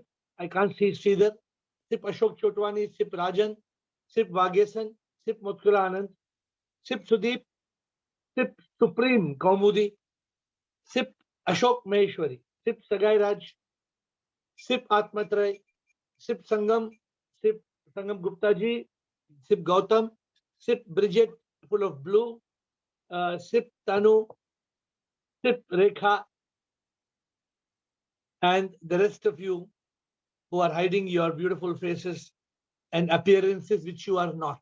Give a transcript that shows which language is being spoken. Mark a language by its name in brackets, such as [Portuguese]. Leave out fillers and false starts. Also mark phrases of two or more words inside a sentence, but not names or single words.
[English] I can't see Sridhar, Sip Ashok Chotwani, Sip Rajan, Sip Vagesan, Sip Mutkula Anand, Sip Sudeep, Sip Supreme Kaumudi, Sip Ashok Maheshwari, Sip Sagai Raj, Sip Atmatray, Sip Sangam Gupta ji, Sip Gautam, Sip Bridget, full of blue, Sip Tanu, Sip Rekha, and the rest of you who are hiding your beautiful faces and appearances which you are not.